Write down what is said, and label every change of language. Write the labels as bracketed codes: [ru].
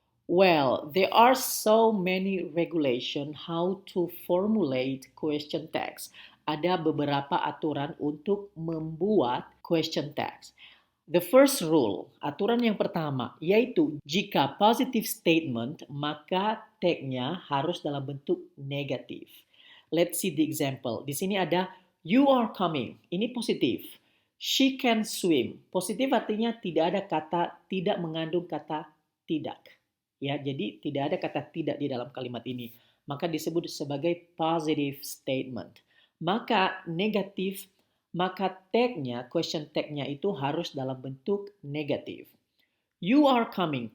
[en] Well, there are so many regulation how to formulate question tags. [id] Ada beberapa aturan untuk membuat question tags. [en] The first rule, [id] aturan yang pertama, yaitu jika positive statement, maka tagnya harus dalam bentuk negatif. [en] Let's see the example. [id] Di sini ada [en] you are coming. [id] Ini positif. [en] She can swim. [id] Positif artinya tidak ada kata, tidak mengandung kata tidak. Ya, jadi tidak ada kata tidak di dalam kalimat ini. Maka disebut sebagai positive statement. Maka negatif, maka tagnya, question tagnya itu harus dalam bentuk negatif. [en] You are coming.